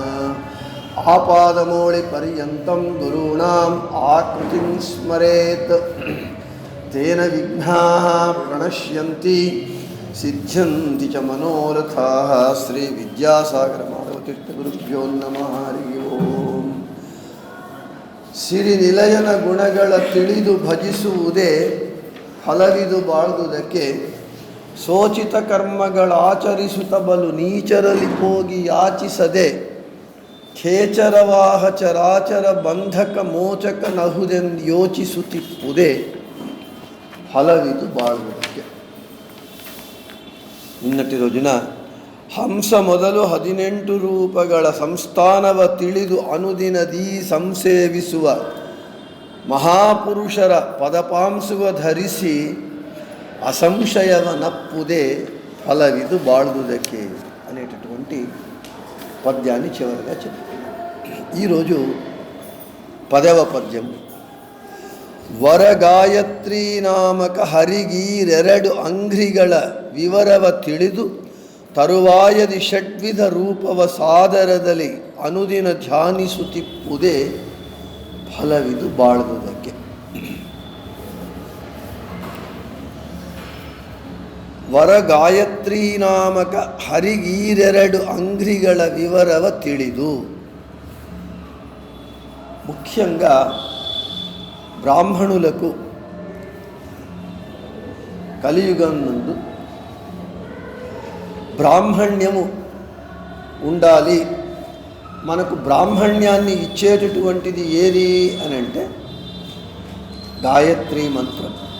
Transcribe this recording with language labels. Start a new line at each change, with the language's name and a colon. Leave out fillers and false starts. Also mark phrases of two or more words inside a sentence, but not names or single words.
Sanskrit: ఆపాదమౌళిపర్యంతం గురూణాం ఆకృతిం స్మరేత్ తేన విఘ్నాః ప్రణశ్యంతి సిద్ధ్యంతి చ మనోరథాః. శ్రీ విద్యాసాగర మాధవతీర్థగురుభ్యో నమః. హరి ఓಂ.
Kannada: ಸಿರಿ ನಿಲಯನ ಗುಣಗಳ ತಿಳಿದು ಭಜಿಸುವುದೇ ಫಲವಿದು ಬಾಳ್ದುದಕ್ಕೆ. ಸೋಚಿತ ಕರ್ಮಗಳಾಚರಿಸುತ್ತ ಬಲು ನೀಚರಲಿ ಹೋಗಿ ಯಾಚಿಸದೆ ಖೇಚರವಾಹ ಚರಾಚರ ಬಂಧಕ ಮೋಚಕ ನಹುದೆಂದು ಯೋಚಿಸುತ್ತಿಪ್ಪುದೇ ಫಲವಿದು ಬಾಳ್ದುದಕ್ಕೆ.
Telugu: నిన్నటి రోజున
Kannada: ಹಂಸ ಮೊದಲು 18 ರೂಪಗಳ ಸಂಸ್ಥಾನವ ತಿಳಿದು ಅನುದಿನದೀ ಸಂಸೇವಿಸುವ ಮಹಾಪುರುಷರ ಪದಪಾಂಸುವ ಧರಿಸಿ ಅಸಂಶಯವನಪ್ಪುದೇ ಫಲವಿದು ಬಾಳ್ದುದಕೆ
Telugu: అనేటటువంటి పద్యాన్ని చివరిగా చెప్పారు. ఈరోజు 10వ పద్యం.
Kannada: ವರಗಾಯತ್ರಿ ನಾಮಕ ಹರಿಗೀರೆರಡು ಅಂಘ್ರಿಗಳ ವಿವರವ ತಿಳಿದು ತರುವಾಯದಿ ಷಡ್ವಿಧ ರೂಪವ ಸಾದರದಲ್ಲಿ ಅನುದಿನ ಧ್ಯಾನಿಸುತ್ತಿಪ್ಪುದೇ ಫಲವಿದು ಬಾಳ್ದುದಕ್ಕೆ. ವರಗಾಯತ್ರಿ ನಾಮಕ ಹರಿಗೀರೆರಡು ಅಂಘ್ರಿಗಳ ವಿವರವ ತಿಳಿದು.
Telugu: ముఖ్యంగా బ్రాహ్మణులకు కలియుగం నందు బ్రాహ్మణ్యము ఉండాలి. మనకు బ్రాహ్మణ్యాన్ని ఇచ్చేటటువంటిది ఏది అని అంటే గాయత్రీ మంత్రం.